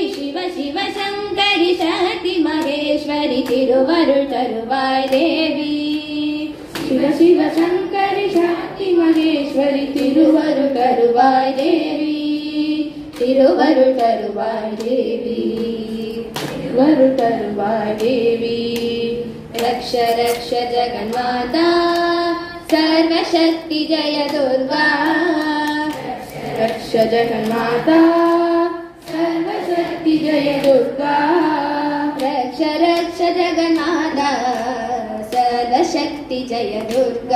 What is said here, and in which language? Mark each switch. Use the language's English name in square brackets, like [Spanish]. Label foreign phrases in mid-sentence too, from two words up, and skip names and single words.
[Tamil] சிவ சிவ சங்கரி சக்தி மகேஸ்வரி திருவருள் தருவாய் தேவி. சிவ சிவ சங்கரி சக்தி மகேஸ்வரி திருவருள் தருவாய் தேவி. திருவருள் தருவாய் தேவி. திருவருள் தருவாய் தேவி. [Sanskrit] रक्ष रक्ष जगन्माता सर्वशक्ति जय दुर्गा. रक्ष जगन्माता सर्वशक्ति जय दुर्गा. रक्ष रक्ष जगन्माता सर्वशक्ति जय दुर्गा.